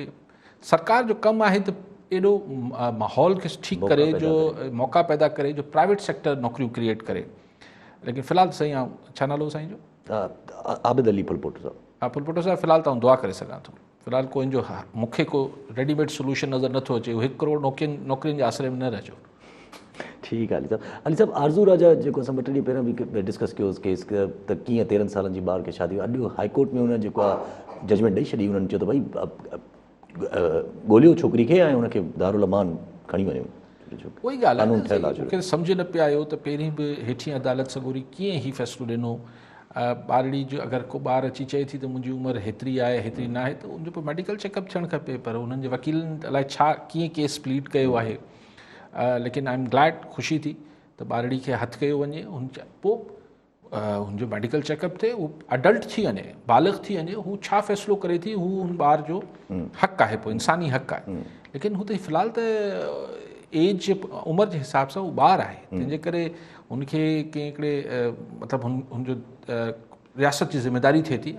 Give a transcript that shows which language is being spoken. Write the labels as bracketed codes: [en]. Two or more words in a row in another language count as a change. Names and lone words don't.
[sd] सरकार जो कमु आहे त एॾो माहौल खे ठीकु करे, जो मौक़ा पैदा करे, जो [en] private sector [sd] नौकरियूं क्रिएट करे। लेकिन फ़िलहाल साईं छा नालो साईं जो? आबिद अली फुलपोटो साहब। हा फुलपोटो साहब, फ़िलहाल त दुआ करे सघां थो। फ़िलहाल कोई जो मूंखे को [en] readymade solution [sd] नज़र नथो अचे। 1 करोड़ नौकरियुनि जे आसिरे में न रहिजो। ठीकु आहे अली साहब। आरज़ू राजा जेको असां 2-3 ॾींहं पहिरियों बि डिस्कस कयोसीं केस त कीअं 13 सालनि जी ॿार खे शादी, अॼु [en] High Court [sd] में हुन जेको आहे जजमेंट ॾेई छॾी। उन्हनि चयो त भई ॻोल्हियो छोकिरी खे ऐं हुनखे दारुल अमान खणी वञो। उहा ई ॻाल्हि आहे, मूंखे सम्झ न पिया आयो त पहिरीं बि हेठीं अदालत सॻोरी कीअं ई फ़ैसिलो ॾिनो। ॿारड़ी जो अगरि को ॿार अची चए थी त मुंहिंजी उमिरि हेतिरी आहे हेतिरी न आहे, त उनजो पोइ [en] medical checkup [sd] थियणु खपे। पर उन्हनि जे वकीलनि अलाए छा कीअं [en] case plead [sd] कयो आहे। [en] लेकिन I am glad, [sd] ख़ुशी थी त ॿारड़ी खे हथु कयो वञे। पोइ हुनजो [en] medical checkup [sd] थिए, हू अडल्ट थी वञे, बालिग़ थी वञे, हू छा फ़ैसिलो करे थी, हू हुन ॿार जो हक़ु आहे, पोइ इंसानी हक़ु आहे। लेकिन हू त फ़िलहाल त एज जे उमिरि जे हिसाब सां उहो ॿार आहे, तंहिंजे करे हुनखे कंहिं हिकिड़े मतिलबु हुनजो रियासत जी ज़िम्मेदारी थिए थी।